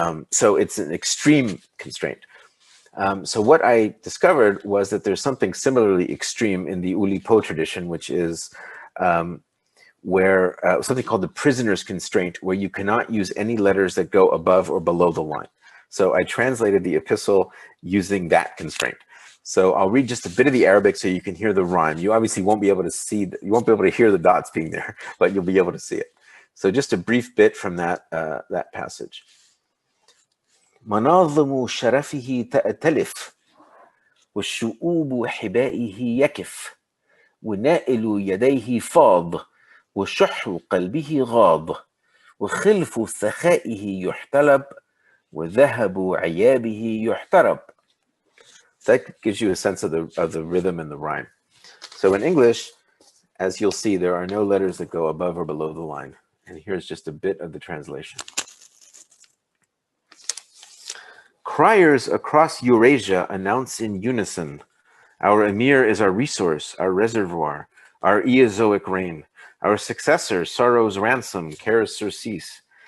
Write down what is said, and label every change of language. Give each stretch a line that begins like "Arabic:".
English: So it's an extreme constraint. So what I discovered was that there's something similarly extreme in the Ulipo tradition, which is where something called the prisoner's constraint, where you cannot use any letters that go above or below the line. So I translated the epistle using that constraint. So I'll read just a bit of the Arabic so you can hear the rhyme. You obviously won't be able to hear the dots being there, but you'll be able to see it. So just a brief bit from that passage.
Arabic: مناظم شرفه تأتلف والشؤوب حبائه يكف ونائل يديه فاض وشح قلبه غاض وخلف سخائه يحتلب وذهب عيابه يحترب.
English: That gives you a sense of the rhythm and the rhyme. So in English, as you'll see, there are no letters that go above or below the line. And here's just a bit of the translation. Criers across Eurasia announce in unison, our emir is our resource, our reservoir, our Eozoic reign, our successor, sorrow's ransom, care's surcease.